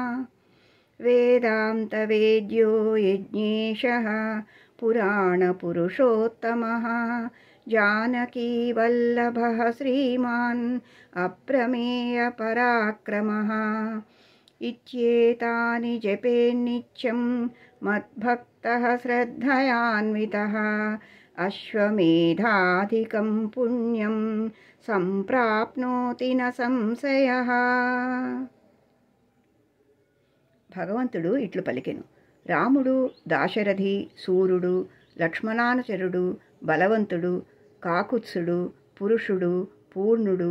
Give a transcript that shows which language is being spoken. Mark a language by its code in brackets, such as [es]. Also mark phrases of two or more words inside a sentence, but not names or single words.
[sa] वेदान्तवेद्यो यज्ञेशः पुराणपुरुषोत्तमः जानकीवल्लभः श्रीमान् अप्रमेयपराक्रमः इत्येतानि जपेन्नित्यं मद्भक्तः श्रद्धयान्वितः अश्वमेधाधिकं पुण्यं సంప్రాప్నోతి న సంశయః. [te] భగవంతుడు ఇట్లు పలికెను. రాముడు దాశరథి, సూర్యుడు, లక్ష్మణానుచరుడు, బలవంతుడు, కాకుత్సుడు, పురుషుడు, పూర్ణుడు,